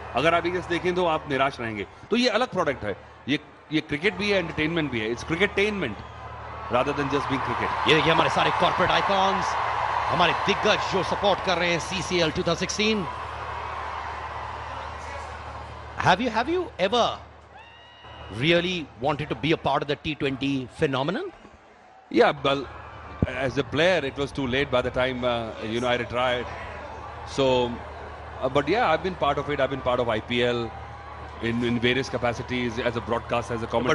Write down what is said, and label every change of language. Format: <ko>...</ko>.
<hi>अगर आप इसे देखें तो आप निराश रहेंगे. तो ये अलग प्रोडक्ट है. ये क्रिकेट भी है, एंटरटेनमेंट भी है.</hi> <en>It's cricketainment rather than just being cricket.</en> <hi>ये देखिए हमारे सारे कॉर्पोरेट आइकॉन्स, हमारे दिग्गज जो सपोर्ट कर रहे हैं CCL 2016.</hi> <en>Have you ever really wanted to be a part of the T20 phenomenon? Yeah, well, as a player, it was too late by the time I retired. So, but yeah, I've been part of it. I've been part of IPL in various capacities as a broadcast, as a commentator.</en>